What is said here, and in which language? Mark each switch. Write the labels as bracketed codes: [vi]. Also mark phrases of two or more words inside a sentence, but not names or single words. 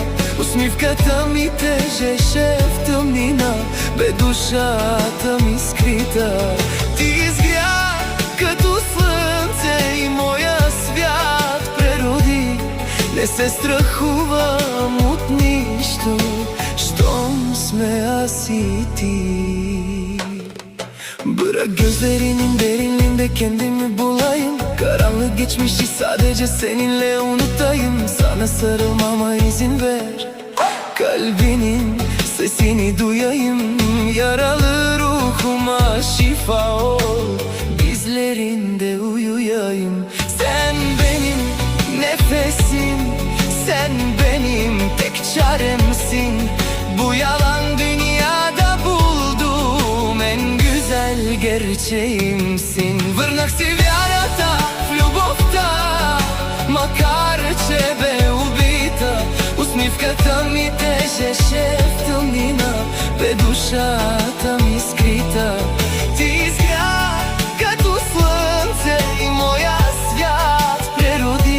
[bg] Усмивката ми тежеше в тъмнина, бе душата ми скрита. Ти изгря като слънце и моя свят прероди. Не се страхувам от нищо, щом сме аз и ти. [tr] Bırak gözlerinin derinliğinde kendimi bulayım. Karanlık geçmişi sadece seninle unutayım. Sana sarılmama izin ver, kalbinin sesini duyayım. Yaralı ruhuma şifa ol, dizlerinde uyuyayım. Sen benim nefesim, sen benim tek çaremsin. Bu yalan dünyada bulduğum en güzel gerçeğimsin. [bg] Върнах си вярата в любовта, макар че бе убита. Усмивката ми тежеше в тъмнина, бе душата ми скрита. Ти изгря като слънце и моя свят прероди.